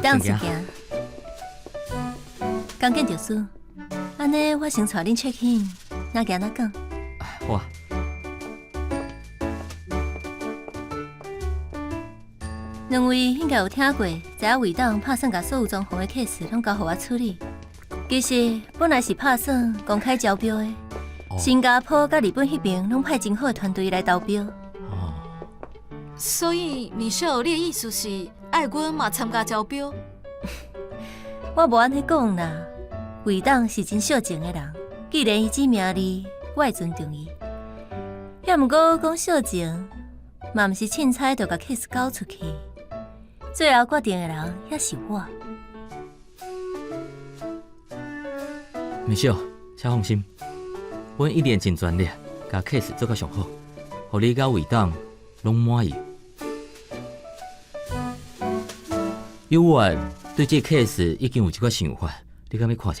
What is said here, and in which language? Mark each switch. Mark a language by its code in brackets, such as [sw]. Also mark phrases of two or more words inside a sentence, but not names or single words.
[nan] 回当时行。刚建筑师，安尼我先带恁 [en] check in， [nan] 哪行哪讲。好啊。两位应该有听过，知影伟当拍算甲所有装潢的 case 拢交互我处理。其实本来是拍算公开招标的，新加坡甲日本迄边拢派真好的团队来投标。所以米秀，你的意思是爱阮嘛参加招标？我无安尼讲啦，伟当是真小情的人，既然伊指名利，我会尊重伊。也毋过讲小情，嘛毋是凊彩就甲 case 交出去。最后决定的人也是我。米小，请放心，阮一定尽全力，甲 case 做到上好，互你甲伟当拢满意。有我对这 case 已经有一寡想法，你敢要看者？